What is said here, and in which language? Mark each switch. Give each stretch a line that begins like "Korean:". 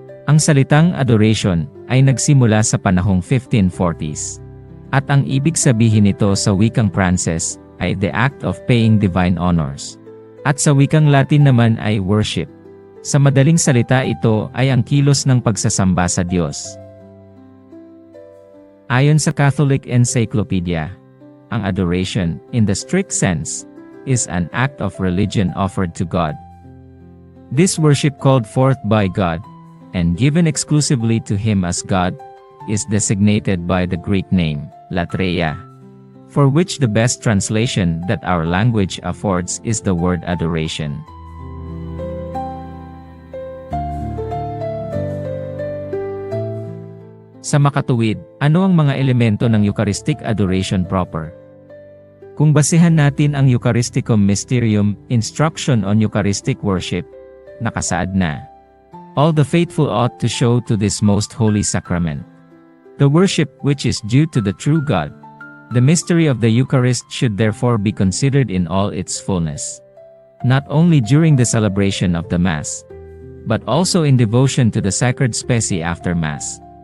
Filipino: Ang salitang adoration ay nagsimula sa panahong 1540s. At ang ibig sabihin nito sa wikang Pranses ay
English: the act of paying divine honors.
Filipino: At sa wikang Latin naman ay worship. Sa madaling salita ito ay ang kilos ng pagsasamba sa Diyos. Ayon sa
English: Catholic Encyclopedia,
Filipino: ang
English: adoration, in the strict sense, is an act of religion offered to God. This worship called forth by God, and given exclusively to Him as God, is designated by the Greek name, latreia, for which the best translation that our language affords is the word adoration.
Filipino: Sa makatuwid, ano ang mga elemento ng Eucharistic Adoration proper? Kung basehan natin ang
English: Eucharisticum Mysterium, Instruction on Eucharistic Worship,
Filipino: nakasaad na,
English: all the faithful ought to show to this most holy sacrament the worship which is due to the true God. The mystery of the Eucharist should therefore be considered in all its fullness, not only during the celebration of the Mass, but also in devotion to the sacred specie after Mass.